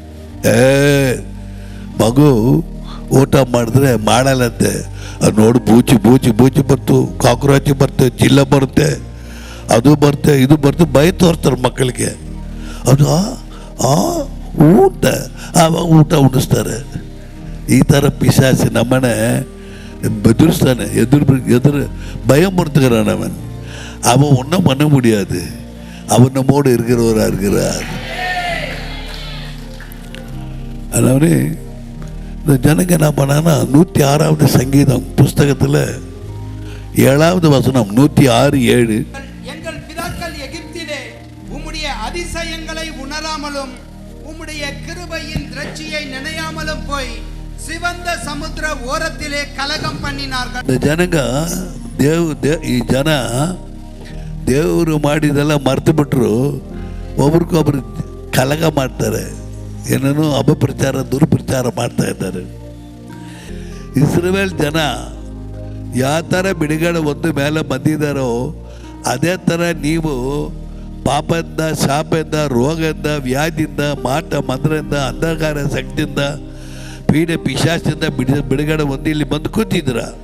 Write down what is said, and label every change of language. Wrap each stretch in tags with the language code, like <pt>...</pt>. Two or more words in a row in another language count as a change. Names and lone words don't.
<kn>ಮಗು ಊಟ ಮಾಡಿದ್ರೆ ಮಾಡಲ್ಲಂತೆ, ಅದು ನೋಡಿ ಬೂಚಿ ಬರ್ತು, ಕಾಕ್ರೋಚಿ ಬರುತ್ತೆ, ಚಿಲ್ಲ ಬರುತ್ತೆ, ಅದು ಬರುತ್ತೆ, ಇದು ಬರುತ್ತೆ, ಭಯ ತೋರಿಸ್ತಾರೆ ಮಕ್ಕಳಿಗೆ. ಅದು ಊಟ ಆವಾಗ ಊಟ ಉಣಿಸ್ತಾರೆ. ಈ ಥರ ಪಿಶಾಚಿ ನಮ್ಮನೆ ಬೆದರಿಸ್ತಾನೆ,</kn> <ta>எதிர் பயமுறுத்துகிறான் அவன். அவன் ஒன்றும் பண்ண முடியாது, அவன் நம்மோடு இருக்கிறவராக இருக்கிறார். அதனால இந்த ஜனங்க என்ன பண்ணான்னா 106வது சங்கீதம் புஸ்தகத்தில் 7வது வசனம் 106:7, எங்கள் பிதாக்கள் எகிப்திலே உம்முடைய அதிசயங்களை உணராமலும் உம்முடைய கிருபையின் திரட்சியை நினையாமலும் போய் சிவந்த சமுத்திர ஓரத்திலே கலகம் பண்ணினார்கள். இந்த ஜனங்க</ta> <kn>ಈ ಜನ ದೇವರು ಮಾಡಿದೆಲ್ಲ ಮರ್ತು ಬಿಟ್ಟರು. ಒಬ್ರಿಗೊಬ್ರು ಕಲಗ ಮಾಡ್ತಾರೆ, ಏನೇನೋ ಅಪಪ್ರಚಾರ ದುರ್ಪ್ರಚಾರ ಮಾಡ್ತಾ ಇದ್ದಾರೆ. ಇಸ್ರೇಲ್ ಜನ ಯಾವ ಥರ ಬಿಡುಗಡೆ ಒಂದು ಮೇಲೆ ಬಂದಿದ್ದಾರೋ ಅದೇ ಥರ ನೀವು ಪಾಪದಿಂದ, ಶಾಪದಿಂದ, ರೋಗದಿಂದ, ವ್ಯಾಧಿಯಿಂದ, ಮಾಟ ಮಂತ್ರದಿಂದ, ಅಂಧಕಾರ ಶಕ್ತಿಯಿಂದ, ಪೀಡೆ ಪಿಶಾಚಿಂದ ಬಿಡುಗಡೆ ಒಂದು ಇಲ್ಲಿ ಬಂದು ಕೂತಿದ್ದೀರ.</kn>